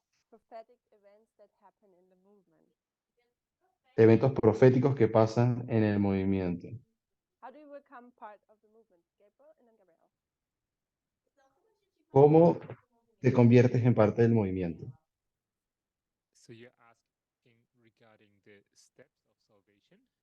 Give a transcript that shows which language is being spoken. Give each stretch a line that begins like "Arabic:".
English: Prophetic events that happen in the movement.
Spanish: eventos proféticos que pasan en el movimiento.
English: How do you become part of the movement? Gabriel and then Gabriel.
Spanish: ¿Cómo te conviertes en parte del movimiento?
English: So you're asking regarding the steps of salvation?